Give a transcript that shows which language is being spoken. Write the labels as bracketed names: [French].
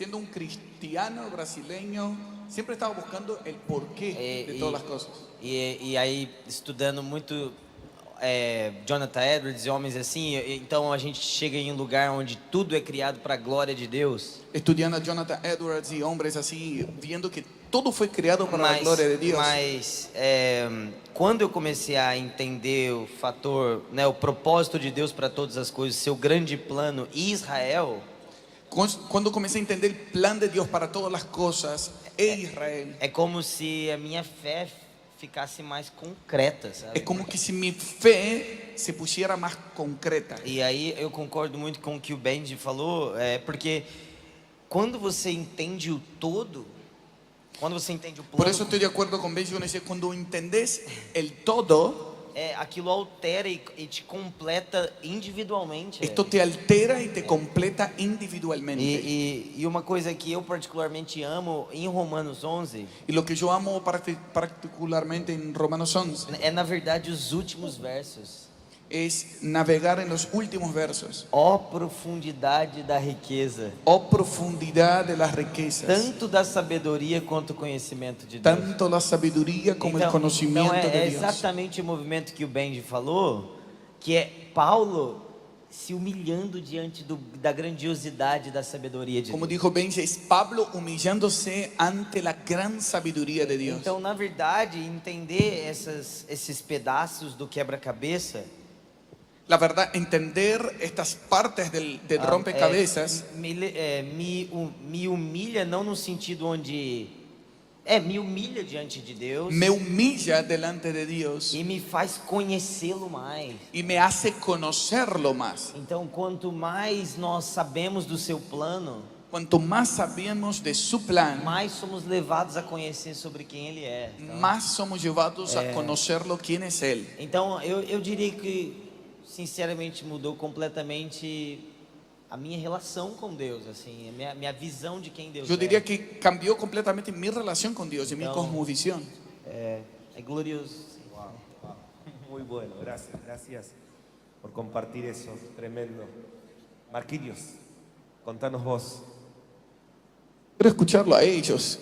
[Spanish] Siendo un cristiano brasileño, siempre estaba buscando el porqué de todas las cosas. [Portuguese] E aí, estudando muito Jonathan Edwards e homens assim, então a gente chega em um lugar onde tudo é criado para a glória de Deus. [Spanish] Estudiando a Jonathan Edwards y hombres así, viendo que todo fue creado para la gloria de Dios. [Portuguese] Mas quando eu comecei a entender o fator, o propósito de Deus para todas as coisas, seu grande plano, Israel, [Spanish] Cuando comencé a entender el plan de Dios para todas las cosas en Israel, [Portuguese] é como se a minha fé ficasse mais concreta, sabe? [Spanish] es como que si mi fe se pusiera más concreta. [Portuguese] E aí eu concordo muito com o que o Benji falou, porque quando você entende o todo, quando você entende o plano, [Spanish] Por eso estoy de acuerdo con Benji cuando dice, cuando entendés el todo, [Portuguese] aquilo altera e te completa individualmente. [Spanish] esto te altera y te completa individualmente. [Portuguese] E uma coisa que eu particularmente amo em Romanos 11 [Spanish] Y lo que yo amo particularmente en Romanos 11 [Portuguese] é, na verdade, os últimos versos. [Spanish] es navegar en los últimos versos. [Portuguese] Ó profundidade da riqueza, [Spanish] Oh profundidad de las riquezas, [Portuguese] tanto da sabedoria quanto o conhecimento de Deus. [Spanish] tanto la sabiduría como el [Portuguese] Então [Spanish] conocimiento [Portuguese] é [Spanish] de Dios. [Portuguese] exatamente o movimento que o Benji falou, que é Paulo se humilhando diante da grandiosidade da sabedoria de [Spanish] Como [Portuguese] Deus. [Spanish] dijo Benji, es Pablo humillándose ante la gran sabiduría de Dios. [Portuguese] Então, na verdade, entender esses pedaços do quebra-cabeça [Spanish] La verdad, entender estas partes del rompecabezas [Portuguese] me humilha, não no sentido onde me humilha diante de Deus [Spanish] me humilla delante de Dios [Portuguese] e me faz conhecê-lo mais. [Spanish] y me hace conocerlo más. [Portuguese] Então, quanto mais nós sabemos do seu plano, [Spanish] Cuanto más sabemos de su plan, [Portuguese] mais somos levados a conhecer sobre quem Ele é. [Spanish] más somos llevados a conocerlo quién es Él. [Portuguese] Então, eu diria que, sinceramente, mudou completamente a minha relação com Deus, assim, a minha visão de quem Deus [Spanish] Yo [Portuguese] é. [Spanish] diría que cambió completamente mi relación con Dios y mi No. cosmovisión. [Portuguese] É glorioso. [Spanish] Muy bueno, gracias. por compartir eso, tremendo. Marquinhos, contanos vos. Quiero escucharlo a ellos.